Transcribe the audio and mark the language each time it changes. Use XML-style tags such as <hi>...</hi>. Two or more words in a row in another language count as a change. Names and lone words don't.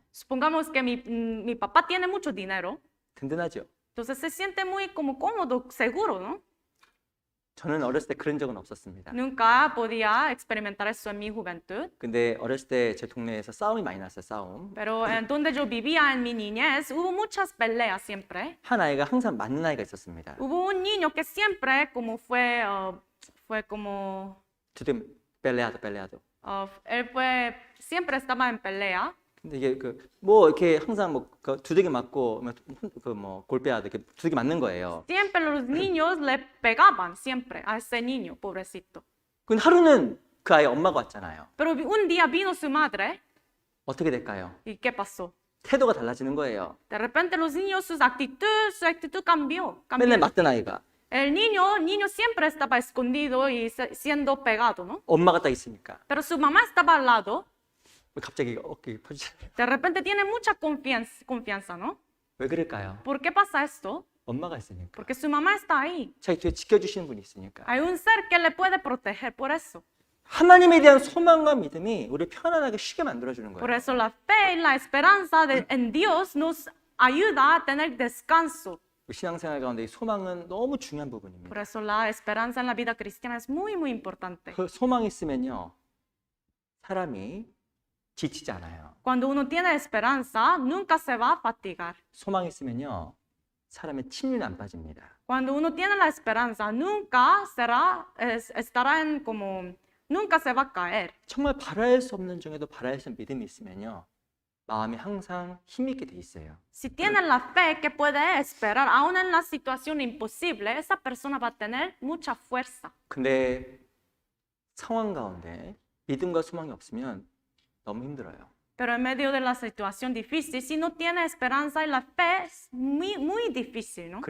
<es>Supongamos que mi papá tiene mucho dinero,</es> <ko>든든하죠.</ko> <es>entonces se siente muy como cómodo, seguro, ¿no?</es> <ko>저는 어렸을 때 그런 적은 없었습니다.</ko> <es>Nunca podía experimentar eso en mi juventud,</es> <ko>근데 어렸을 때 제 동네에서 싸움이 많이 났어요. 싸움.</ko> <es>pero en donde yo vivía en mi niñez hubo muchas peleas siempre.</es> <ko>한 아이가 항상 맞는 아이가 있었습니다.</ko> <es>Hubo un niño que siempre como fue como, 두대 펠레아도. él siempre estaba en pelea.</es> <ko>근데 이게 뭐 이렇게 항상 뭐 두들기 맞고 골peado 이렇게 두들기 맞는 거예요.</ko> <es>Siempre los niños le pegaban, siempre a ese niño, pobrecito.</es> <ko>근데 하루는 그 아이 엄마가 왔잖아요.</ko> <es>Pero un día vino su madre,</es> <ko>어떻게 될까요?</ko> <es>¿y qué pasó?</es> <ko>태도가 달라지는 거예요.</ko> <es>De repente los niños, su actitud cambió.</es> <ko>맨날 맞던 아이가</ko> <es>El niño siempre estaba escondido y siendo pegado, ¿no?</es> <ko>엄마가 딱 있으니까</ko> <es>Pero su mamá estaba al lado.</es> <ko>갑자기 어깨 펴지잖아요.</ko> <es>De repente tiene mucha confianza, ¿no?</es> <ko>왜 그럴까요?</ko> <es>¿Por qué pasa esto?</es> <ko>엄마가 있으니까.</ko> <es>Porque su mamá está ahí.</es> <ko>자기 뒤에 지켜주시는 분이 있으니까.</ko> <es>Hay un ser que le puede proteger, por eso.</es> <ko>하나님에 대한 소망과 믿음이 우리 편안하게 쉬게 만들어주는</ko> <es>Por</es> <ko>거예요.</ko> <es>eso la fe y la esperanza en Dios nos ayuda a tener descanso.</es> <ko>신앙생활 가운데 이 소망은 너무 중요한 부분입니다.</ko> <es>Por eso la esperanza en la vida cristiana es muy, muy importante.</es> <ko>그 소망이 있으면요, 사람이 지치지 않아요.</ko> <es>Cuando uno tiene esperanza, nunca se va a fatigar.</es> <ko>소망이 있으면요, 사람의 침륜 안 빠집니다.</ko> <es>Cuando uno tiene la esperanza, nunca estará en como, nunca se va a caer.</es> <ko>정말 바랄 수 없는 중에도 바랄 수 있는 믿음이 있으면요, 마음이 항상 힘있게 돼 있어요.</ko> <es>Si tiene la fe que puede esperar, aún en la situación imposible, esa persona va a tener mucha fuerza.</es> <ko>근데 상황 가운데 믿음과 소망이 없으면 너무 힘들어요.</ko> <es>Pero en medio de la situación difícil, si no tiene esperanza y la fe, es muy, muy difícil, ¿no?</es>